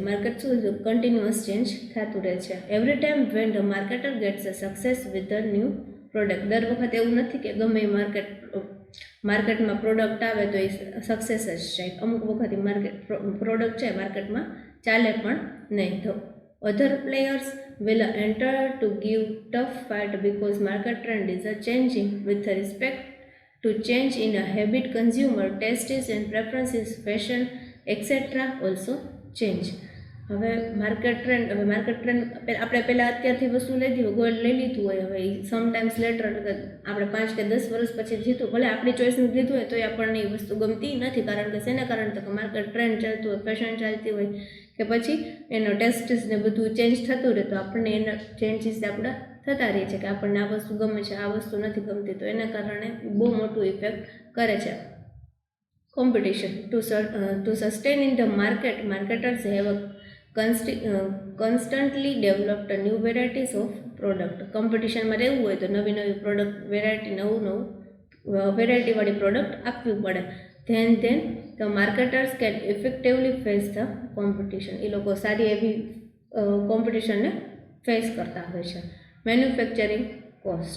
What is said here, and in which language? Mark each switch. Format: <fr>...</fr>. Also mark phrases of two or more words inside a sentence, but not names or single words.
<gu>માર્કેટ શું કન્ટિન્યુઅસ ચેન્જ થતું રહે છે.</gu> <en>every time when the marketer gets a success with the new product.</en> <gu>દર વખતે એવું નથી કે ગમે એ માર્કેટમાં પ્રોડક્ટ આવે તો એ સક્સેસ જ જાય. અમુક વખત પ્રોડક્ટ છે માર્કેટમાં ચાલે પણ નહીં. તો</gu> <en>other players will enter to give tough fight because market trend is changing with respect to change in a habit, consumer tastes and preferences, fashion etc. also change.</en> <gu>હવે</gu> <en>market trend</en> <gu>આપણે પહેલાં અત્યારથી વસ્તુ લીધી હોય, ગોલ્ડ લઈ લીધું હોય, હવે</gu> <en>sometimes later</en> <gu>આપણે 5 કે 10 વર્ષ પછી જીતું, ભલે આપણી ચોઈસનું લીધું હોય તોય આપણને એ વસ્તુ ગમતી નથી. કારણ કે શેના કારણે? તો કે</gu> <en>market trend</en> <gu>ચાલતું હોય, ફેશન ચાલતી હોય કે પછી એનો ટેસ્ટ ને બધું ચેન્જ થતું રહે, તો આપણને એના ચેન્જીસ આપણા થતા રહે છે કે આપણને આ વસ્તુ ગમે છે, આ વસ્તુ નથી ગમતી, તો એના કારણે બહુ મોટું ઇફેક્ટ કરે છે.</gu> <en>competition to sustain in the market, marketers have constantly developed new varieties of product.</en> <gu>કોમ્પિટિશનમાં રહેવું હોય તો નવી નવી</gu> <en>product variety</en> <gu>નવું વેરાયટીવાળી પ્રોડક્ટ આપવી પડે.</gu> <en>then the marketers can effectively face the competition.</en> <gu>એ લોકો સારી એવી કોમ્પિટિશનને ફેસ કરતા હોય છે.</gu> <en>manufacturing cost.</en>